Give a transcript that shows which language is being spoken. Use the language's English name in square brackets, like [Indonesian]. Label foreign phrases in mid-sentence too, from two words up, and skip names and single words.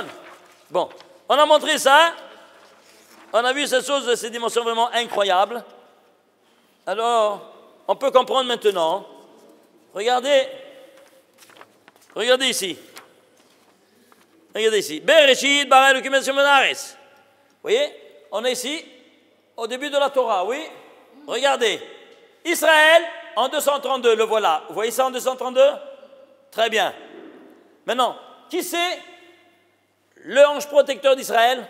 [French] Bon, on a montré ça. On a vu cette chose, ces dimensions vraiment incroyables. Alors, on peut comprendre maintenant. Regardez ici. Regardez ici. [Hebrew] בראשית ברא אלהים את השמים הארץ. [French] Vous voyez, on est ici, au début de la Torah, oui. Regardez. Israël, en 232, le voilà. Vous voyez ça en 232? Très bien. Maintenant, qui c'est le ange protecteur d'Israël?